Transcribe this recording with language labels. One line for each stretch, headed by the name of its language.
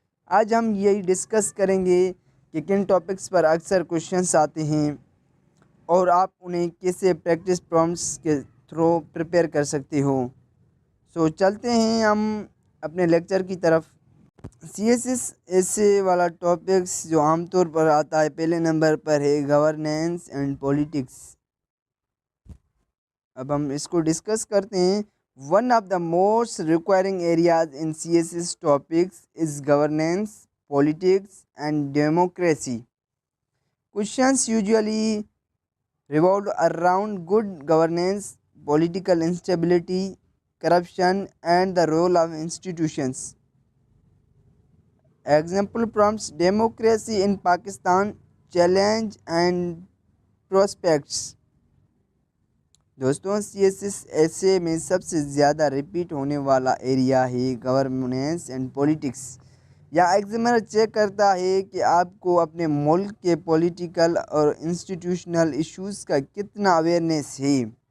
Urdu: آج ہم یہی ڈسکس کریں گے کہ کن ٹاپکس پر اکثر کوشچنس آتے ہیں اور آپ انہیں کیسے پریکٹس پرومپٹس کے تھرو پریپیئر کر سکتے ہو۔ چلتے ہیں ہم اپنے لیکچر کی طرف۔ سی ایس ایس ایسے والا ٹاپکس جو عام طور پر آتا ہے، پہلے نمبر پر ہے گورننس اینڈ پولیٹکس۔ اب ہم اس کو ڈسکس کرتے ہیں۔
English: One of the most requiring areas in CSS topics is governance, politics, and democracy. Questions usually revolve around good governance, political instability, corruption, and the role of institutions. Example prompts: democracy in Pakistan, challenge and prospects.
Urdu: دوستوں، C S S ایسے میں سب سے زیادہ repeat ہونے والا area ہے governance and politics. یا examiner check کرتا ہے کہ آپ کو اپنے ملک کے پولیٹیکل اور انسٹیٹیوشنل ایشوز کا کتنا اویئرنیس ہے۔